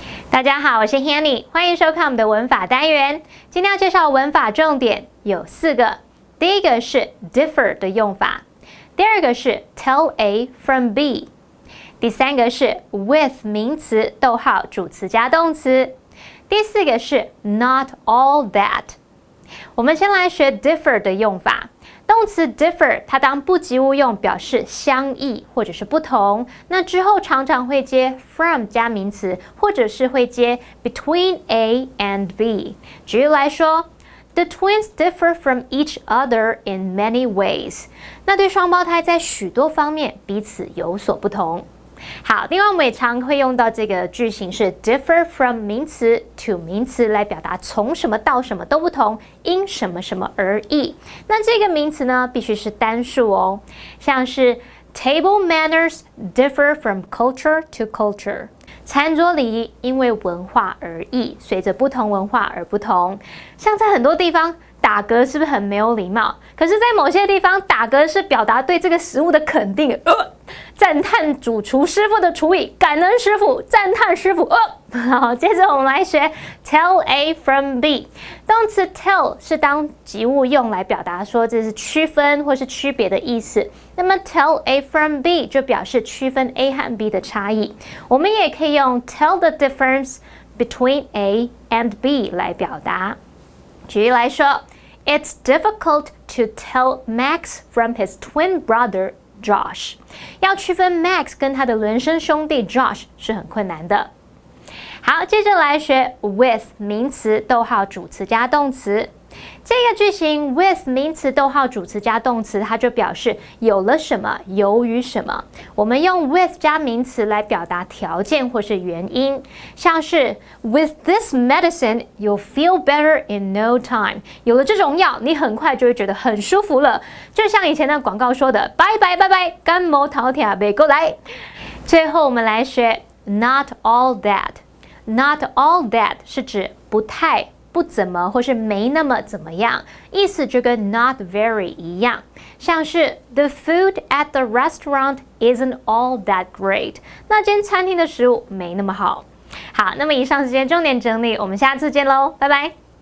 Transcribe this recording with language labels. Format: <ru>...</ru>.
<zh>大家好，我是 Hanny， 欢迎收看我们的文法单元。今天要介绍文法重点有4个，第一个是 differ 的用法，第二个是 tell A from B， 第3个是 with 名词逗号主词加动词，第4个是 not all that。我们先来学 differ 的用法。动词 differ 它当不及物用，表示相异或者是不同。那之后常常会接 from 加名词，或者是会接 between A and B。举例来说。</zh> <en>The twins differ from each other in many ways.</en> <zh>那对双胞胎在许多方面彼此有所不同。好，另外我们也常会用到这个句型是 differ from 名词 to 名词来表达从什么到什么都不同，因什么什么而异。那这个名词呢，必须是单数哦，像是</zh> <en>table manners differ from culture to culture。</en> <zh>餐桌礼仪因为文化而异，随着不同文化而不同。像在很多地方打嗝是不是很没有礼貌？可是，在某些地方打嗝是表达对这个食物的肯定，赞叹主厨师傅的厨艺，感恩师傅，赞叹师傅。好，接着我们来学 tell A from B。动词 tell 是当及物用来表达说这是区分或是区别的意思。那么 tell A from B 就表示区分 A 和 B 的差异。我们也可以用 tell the difference between A and B 来表达。举例来说</zh> <en>，It's difficult to tell Max from his twin brother Josh。</en> <zh>要区分 Max 跟他的孪生兄弟 Josh 是很困难的。好，接着来学 with 名词，逗号主词加动词。这个句型 with 名词，逗号主词加动词，它就表示有了什么，由于什么。我们用 with 加名词来表达条件或是原因，像是</zh> <en>With this medicine, you'll feel better in no time。</en> <zh>有了这种药，你很快就会觉得很舒服了。就像以前的广告说的，拜拜拜拜，感冒头痛别过来。最后我们来学 not all that。Not all that 是指不太、不怎么或是没那么怎么样，意思就跟 not very 一样。像是</zh> <en>The food at the restaurant isn't all that great。</en> <zh>那间餐厅的食物没那么好。好，那么以上是今天重点整理，我们下次见喽，拜拜。</zh>